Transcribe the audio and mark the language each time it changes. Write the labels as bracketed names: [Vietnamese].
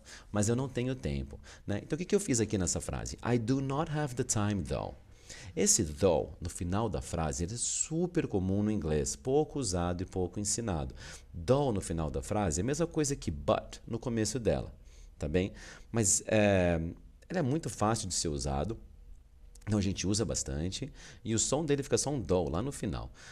[Portuguese] Mas eu não tenho tempo, né? Então o que eu fiz aqui nessa frase? [English] I do not have the time though. [Portuguese] Esse though, no final da frase, ele é super comum no inglês, pouco usado e pouco ensinado. Though no final da frase é a mesma coisa que but no começo dela, tá bem? Mas ele é muito fácil de ser usado, então a gente usa bastante, e o som dele fica só um though lá no final.